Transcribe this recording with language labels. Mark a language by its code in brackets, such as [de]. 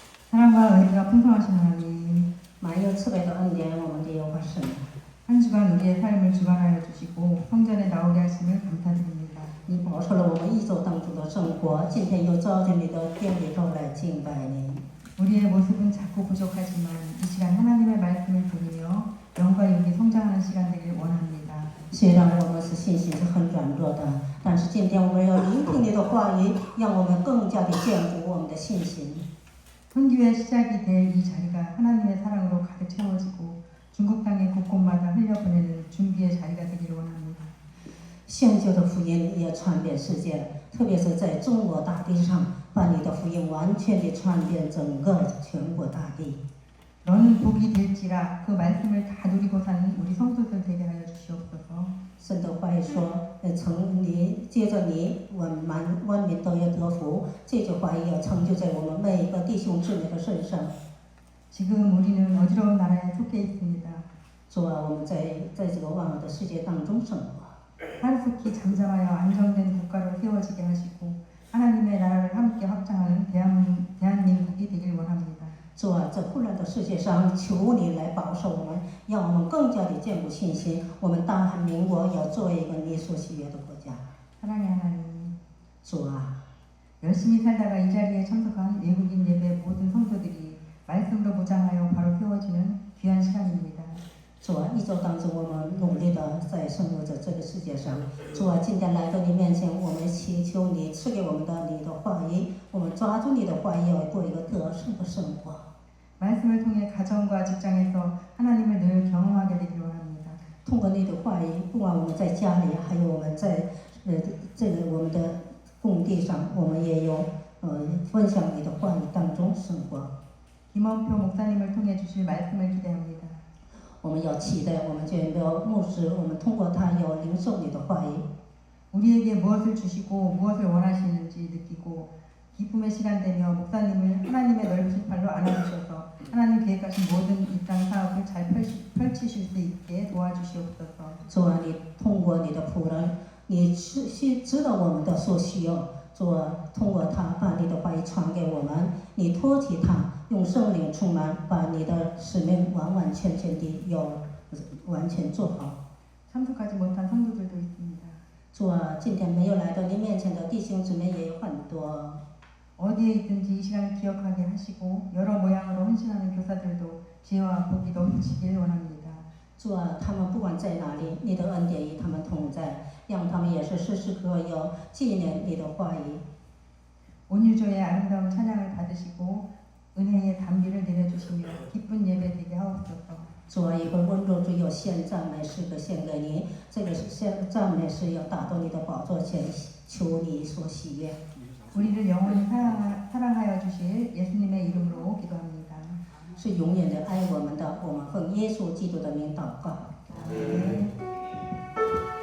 [ko] 사랑과 은혜가 풍성하신 하나님, [zh] 满有慈悲的恩典，我们的有法神， [ko] 한 주간 우리의 삶을 주관하여 주시고 성전에 나오게 하심을 감사드립니다. [zh] 你保守了我们一周当中的生活，今天又召进你的殿里头来敬拜你。 [ko] 우리의 모습은 작고 부족하지만 이 시간 하나님의 말씀을 들으며 영과 육이 성장하는 시간 되길 원합니다. [zh] 虽然我们是信心是很软弱的，但是今天我们要聆听你的话语，让我们更加的坚固我们的信心。 [ko] 선교의 시작이 될 이 자리가 하나님의 사랑으로 가득 채워지고 중국 땅의 곳곳마다 흘려보내는 준비의 자리가 되기를 원합니다. [zh] 宣教的福音也传遍世界，特别是在中国大地上，把你的福音完全的传遍整个全国大地。 [ko] 너는 복이 될지라 그 말씀을 다 누리고 사는 우리 성도들 되게 하여 주시옵소서. [zh] 神的话语说：“从你接着你，万民都要得福。” 这句话也要成就在我们每一个弟兄姊妹的身上。 [ko] 지금 우리는 어지러운 나라에 속해 있습니다. [zh] 主啊，我们在这个万恶的世界当中生活， [ko] 하루속히 잠잠하여 안정된 국가로 세워지게 하시고 하나님의 나라를 함께 확장하는 대한민국이 되길 원합니다. [zh] 主啊，在混乱的世界上，求你来保守我们，让我们更加的坚固信心。我们大韩民国要做一个你所喜悦的国家。 [ko] 사랑의 하나님, [zh] 主啊， [ko] 열심히 살다가 이 자리에 참석한 외국인 예배 모든 성도들이 말씀으로 무장하여 바로 세워지는 귀한 시간입니다. [zh] 主啊，一周当中我们努力的在生活在这个世界上。主啊，今天来到你面前，我们祈求你赐给我们的你的话语，我们抓住你的话语，要过一个得胜的生活。 [ko] 말씀을 통해 가정과 직장에서 하나님을 늘 경험하게 되기를 원합니다. [zh] 通过你的话语，不管我们在家里，还有我们在我们的工地上，我们也有分享你的话语当中生活。 [ko] 김원표 목사님을 통해 주실 말씀을 기대합니다. [zh] 我们要期待我们全标牧师，我们通过他要领受你的话语。 [ko] 우리에게 무엇을 주시고 무엇을 원하시는지 느끼고 기쁨의 시간 되며 목사님을 하나님의 넓으신 팔로 안아주셔서 하나님 계획하신 모든 이 땅 사업을 잘 펼치실 수 있게 도와주시옵소서. [zh] 主啊，你通过你的仆人，你知道我们的所需要。主啊，通过他把你的话语传给我们，你托起他，用圣灵充满，把你的使命完完全全地要完全做好。 [ko] 참석하지 못한 성도들도 있습니다. [zh] 主啊，今天没有来到你面前的弟兄姊妹也有很多。 [ko] 어디에 있든지 이 시간을 기억하게 하시고 여러 모양으로 헌신하는 교사들도 지혜와 복이 넘치길 원합니다. [zh] 主啊，他们不管在哪里，你的恩典与他们同在，让他们也是时时刻刻要纪念你的话语。 [ko] 온유조의 아름다운 찬양을 받으시고 은혜의 담비를 내려주시며 기쁜 예배 되게 하옵소서. [zh] 主啊，一个温柔主要献赞美诗歌献给你，这个赞美诗要达到你的宝座前，求你所喜悦。 [ko] 우리를 영원히 사랑하여 주실 예수님의 이름으로 기도합니다. [zh] 是永远的爱我们的，我们奉耶稣基督的名祷告。 [ko] 네.